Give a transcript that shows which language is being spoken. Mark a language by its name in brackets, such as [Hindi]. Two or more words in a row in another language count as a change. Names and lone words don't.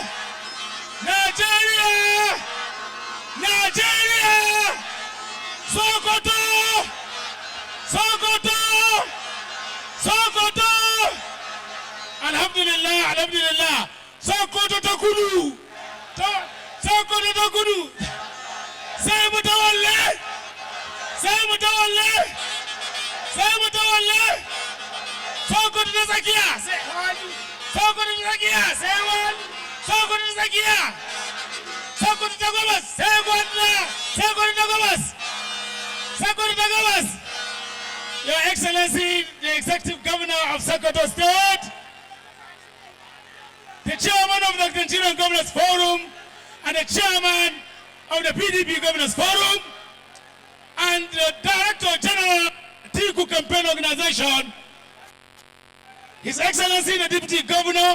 [Hausa] Nigeria! Nigeria! Sokoto! Sokoto! Sokoto! Alhamdulillah, alhamdulillah. Sokoto ta kudu! Sokoto ta kudu! Sai mutawalle! Sai mutawalle! Sai mutawalle! Sokoto ta tsakiya! Sokoto ta tsakiya! Sai wani! Sokoto ta tsakiya! Sokoto ta gabas! Sai gwanda! Sokoto ta gabas! Sokoto ta gabas! [English] Your Excellency, the Executive Governor of Sokoto State, the Chairman of the Nigerian Governors Forum, and the Chairman of the PDP Governors Forum, and the Director General Atiku Campaign Organization, His Excellency the Deputy Governor,